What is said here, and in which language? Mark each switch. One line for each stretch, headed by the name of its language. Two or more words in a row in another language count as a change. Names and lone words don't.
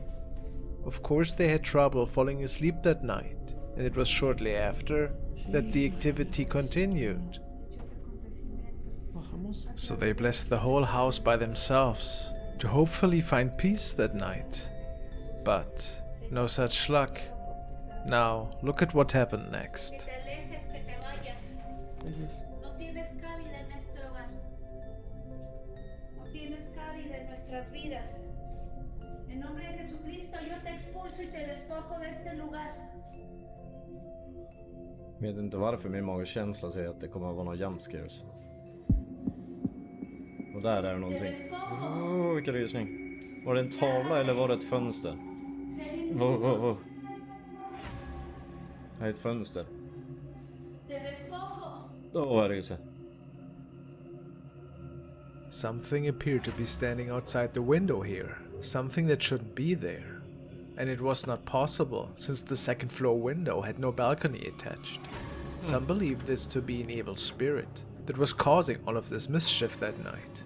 English: Of course they had trouble falling asleep that night, and it was shortly after that the activity continued. So they blessed the whole house by themselves, to hopefully find peace that night. But no such luck. Now, look at what happened next.
Spanish: No tienes cabida en este hogar. No tienes cabida en nuestras vidas. En nombre de Jesucristo yo te expulso y te despojo de este lugar.
Swedish: Vet inte varför min magkänsla säger att det kommer att vara några jumpscares. Och där är det någonting. Vilken rysning. Var det en tavla eller var det ett fönster? Det är ett fönster. Är det så.
English: Something appeared to be standing outside the window here, something that shouldn't be there. And it was not possible, since the second floor window had no balcony attached. Some believe this to be an evil spirit that was causing all of this mischief that night.